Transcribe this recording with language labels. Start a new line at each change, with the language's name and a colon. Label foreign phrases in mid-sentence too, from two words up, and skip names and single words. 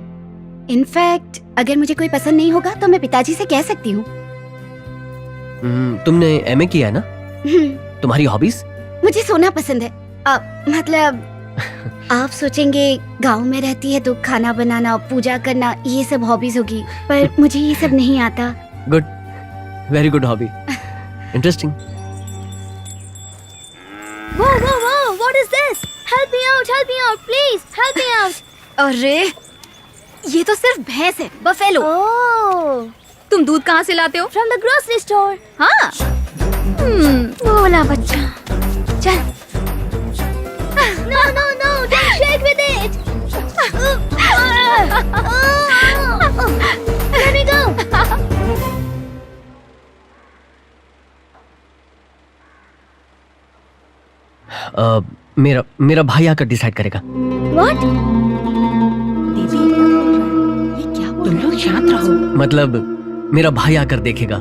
Hindi: इनफैक्ट अगर मुझे कोई पसंद नहीं होगा तो मैं पिताजी से कह सकती हूँ। तुमने एमए किया है ना? तुम्हारी हॉबीज? मुझे सोना पसंद है। मतलब आप सोचेंगे गांव में रहती है तो खाना बनाना, पूजा करना, ये सब हॉबीज होगी, पर मुझे ये सब नहीं आता।
English: good, very good hobby, interesting. Whoa, whoa, whoa! What is this? Help me out, please, help me out.
Hindi: अरे, ये तो सिर्फ भैंस है, बफेलो। Oh, तुम दूध कहाँ से लाते हो?
English: from the grocery store.
Hindi: हाँ। बोला बच्चा। चल।
English: No, no, no! Don't shake with it. Let me go.
Hindi: मेरा भाई आकर डिसाइड करेगा।
English: What?
Hindi: ये क्या बोल तुम लोग शांत रहो। मतलब मेरा भाई आकर देखेगा।